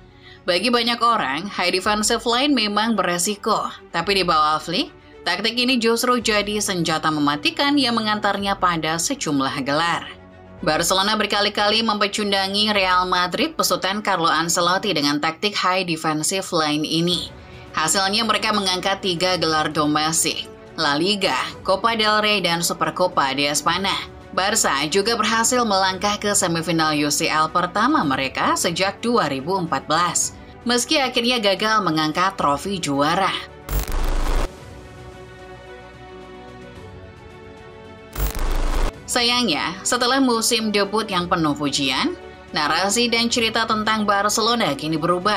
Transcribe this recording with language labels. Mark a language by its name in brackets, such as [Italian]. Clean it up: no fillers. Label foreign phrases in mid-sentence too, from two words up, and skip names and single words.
[Indonesian] Bagi banyak orang, [English] high defensive line [Indonesian] memang beresiko, tapi di bawah Flick, taktik ini justru jadi senjata mematikan yang mengantarnya pada sejumlah gelar. Barcelona berkali-kali mempecundangi Real Madrid besutan Carlo Ancelotti dengan taktik [English] high defensive line [Indonesian] ini. Hasilnya mereka mengangkat 3 gelar domestik, La Liga, Copa del Rey, dan Supercopa de España. Barca juga berhasil melangkah ke semifinal UCL pertama mereka sejak 2014, meski akhirnya gagal mengangkat trofi juara. Sayangnya, setelah musim debut yang penuh pujian, narasi dan cerita tentang Barcelona kini berubah.